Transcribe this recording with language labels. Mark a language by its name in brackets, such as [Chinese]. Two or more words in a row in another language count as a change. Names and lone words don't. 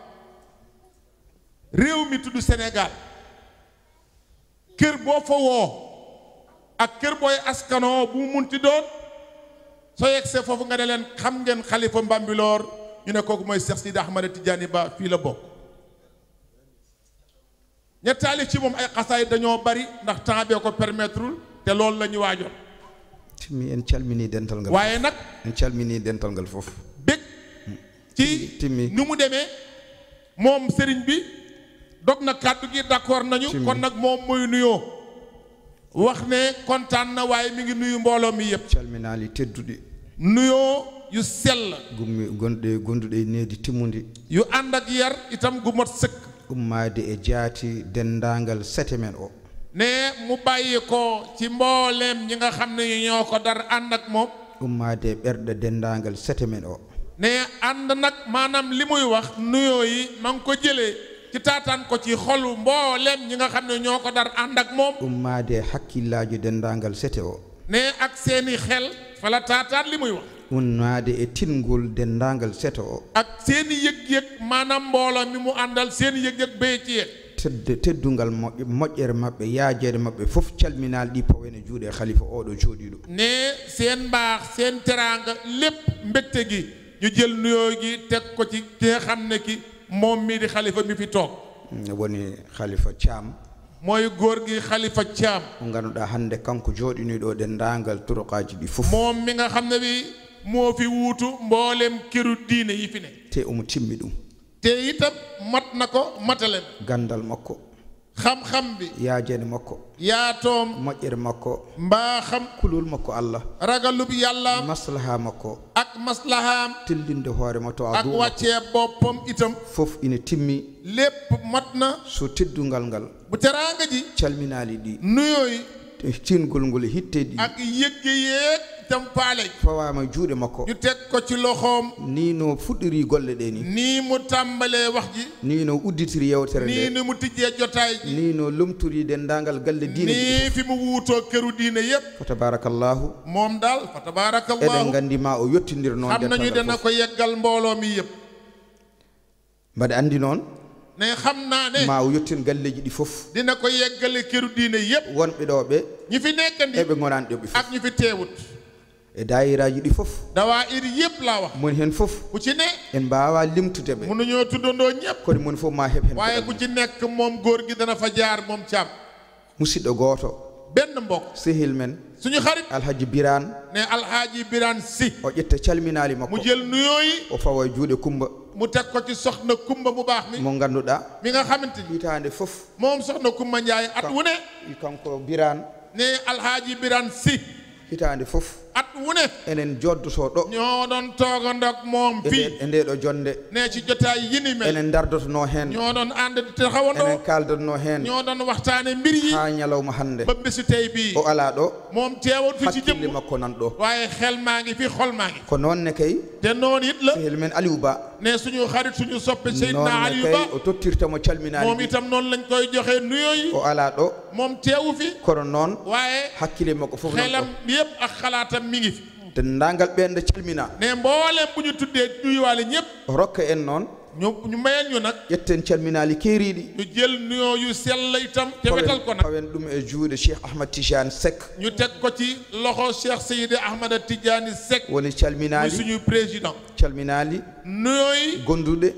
[Wolof] réew mi tudd Sénégal kër boo fa woo ak kër booy askanoo bu mu munti doon soo yegsee foofu nga ne leen xam ngeen xalifa Mbambilor ñu ne kooku mooy Cheikh Sidi Ahmada Tidiane Ba fii la bokk ña taalif ci moom ay xasaay dañoo bari ndax temps bee ko permettre te loolu la ñu waajoon [Fula] timmi en calmini dental ngal [Wolof] waaye nag [Fula] en calmini dental ngal foofu [Wolof] bég ci [Fula] timmi [Wolof] ni mu demee moom sëriñ bi dog na kàddu gi d'accord nañu kon nag moom muy nuyoo wax ne kontaan na waaye mi ngi nuyu mbooloo mi yëpp [Fula] calminaali tedduɗe [Wolof] nuyoo yu sell [Fula] gummi gonduɗe e needi timmude [Wolof] yu ànd ak yar itam gu mot sëkk [Fula] ummade e jaati dendaangal sete men o [Wolof] ne mu bàyyi ko ci mbooleem ñi nga xam ne ñoo ko dar ànd ak moom [Fula] ummade e ɓerɗe dendaangal sete men o [Wolof] ne ànd nag maanaam li muy wax nuyoo yi ma ngi ko jëlee ci taataan ko ci xolu mbooleem ñi nga xam ne ñoo ko dar ànd ak moom [Fula] ummade e hakkillaaji dendaangal sete o [Wolof] ne ak seeni xel fala taataan li muy wax [Fula] ummade e tingol dendaangal sete o [Wolof] ak seeni yëg-yëg maanaam mbooloo mi mu àndal seeni yëg-yëg bee ci yëg [Fula] teddungal moƴƴe moƴƴere maɓɓe yaajeede maɓɓe fof calminaal ɗi pawene juuɗe khalifa oɗo jooɗiɗo [Wolof] ne seen mbaax seen teraanga lépp mbégte gi ñu jël nuyoo gi teg ko ci ki nga xam ne ki moom mii di xalifa mi fi toog [Fula] woni khalifa Thiam [Wolof] mooy góor gi xalifa Thiam [Fula] mo ngannduɗaa hannde kanko jooɗiniɗo dendaangal turuqaaji ɗi fof [Wolof] moom mi nga xam ne bi moo fi wuutu mboolem këru diine yi fi ne [Fula] te omo timmi ɗum [Wolof] te itam mat na ko matalen [Fula] gandal makko [Wolof] xam-xam bi [Fula] yaajeede makko [Wolof] yaatoom [Fula] moƴƴere makko [Wolof] mbaaxam [Fula] kulol makko Allah [Wolof] ragalub yàlla [Fula] maslaha makko [Wolof] ak maslahaam [Fula] tellinde hoore makko [Wolof] ak wàccee boppam itam [Fula] fof ina timmi [Wolof] lépp mat na [Fula] so teddungal ngal [Wolof] bu teraanga ji [Fula] calminaali ɗi [Wolof] nuyooyi [Fula] tingol ngol hitteɗi [Wolof] ak yëgge yeeg itam faale [Fula] fawama juuɗe makko [Wolof] ñu teg ko ci loxoom [Fula] ni no fuɗɗori golle ɗe ni [Wolof] nii mu tàmbalee wax ji [Fula] ni no udditiri yewtere [Wolof] nii [Fula] nde [Wolof] ni mu tijjee jotaay ji [Fula] ni no lomtori dendagal galle diine [Wolof] nii fi mu wuutoo këru diine yépp [Fula] fa tabarakallahu [Wolof] moom daal fa [Fula] eɗen tabarakallahu gandi ma o yettidir noon [Wolof] xam nañu dana ko yeggal mbooloo mi yépp [Fula] mbaɗa andi noon [Wolof] ne xam naa ne [Fula] ma o yettin galleji ɗi fof [Wolof] dina ko yeggale këru diine yépp [Fula] wonɓe ɗo ɓe [Wolof] ñi fi nekkandi [Fula] eɓe gonani ɗo ɓe fof [Wolof] ak ñi fi teewut [Fula] e daayiraaji ɗi fof [Wolof] dawaayir yëpp laa wax [Fula] moni heen fof [Wolof] ku ci ne [Fula] en mbaawa limtude ɓe [Wolof] mënuñoo tuddandoo ñëpp [Fula] kono moni fof ma heɓ heen [Wolof] waaye ku ci nekk moom góor gi dana fa jaar moom Thiam [Fula] musidɗo gooto [Wolof] benn mbokk [Fula] sehil men [Wolof] suñu xarit [Fula] alhaji Birane [Wolof] ne alhaaji Birane Sy [Fula] o ƴetta calminaali makko [Wolof] mu jël nuyoo yi [Fula] o fawa e juuɗe Kumba [Wolof] mu teg ko ci soxna Kumba mu baax mi [Fula] mo ngannduɗaa [Wolof] mi nga xamante ni [Fula] hitaande fof [Wolof] moom soxna Kumba Ndiaye at wu ne [Fula] kanko Birane [Wolof] ne alhaaji Birane Sy [Fula] hitaande fof [Wolof] at wu ne [Fula] enen joddotoo ɗo [Wolof] ñoo doon toogandoo moom fii [Fula] e ndeeɗo jonde [Wolof] ne ci jotaay yi ni mel [Fula] enen dardotonoo heen [Wolof] ñoo doon ànd taxawandoo [Fula] enen kaaldanoo heen [Wolof] ñoo doon waxtaane mbir yi [Fula] haa ñalawma hannde [Wolof] ba bésu tey bii [Fula] o alaa ɗo [Wolof] moom teewut fi ci [Fula] hakkille [Wolof] jëmm [Fula] makko nan ɗo [Wolof] waaye xel maa ngi fi xol maa ngi [Fula] ko noon ne kay [Wolof] te noonu it la [Fula] sehil men Aliou Ba [Wolof] ne suñu xarit suñu soppe [Fula] noon Seydina [Wolof] ne Aliou kay Ba [Fula] o tottirtamo calminaali [Wolof] moom itam noonu lañ koy joxe nuyoo yi [Fula] o alaa ɗo [Wolof] moom teewu fi [Fula] kono noon [Wolof] waaye [Fula] hakkille makko fof nan [Wolof] xelam [Fula] ɗo [Wolof] yëpp ak xalaatam mi ngi fi [Fula] denndaangal ɓeen nde calminaa [Wolof] ne mboolem bu ñu tuddee nuyuwaale ñëpp [Fula] rokka en noon [Wolof] ñu mayeen ñu nag [Fula] ƴetten calminaali keeriiɗi [Wolof] ñu jël nuyoo yu sell itam te wetal ko nag [Fula] pawen ɗum e juuɗe Cheikh Ahmad Tidiane Seck [Wolof] ñu teg ko ci loxo Cheikh Seydi Ahmada Tidiane Seck [Fula] woni [Wolof] muy [Fula] calminaali [Wolof] suñu président [Fula] calminaali [Wolof] nuyoo yi [Fula] gonduɗe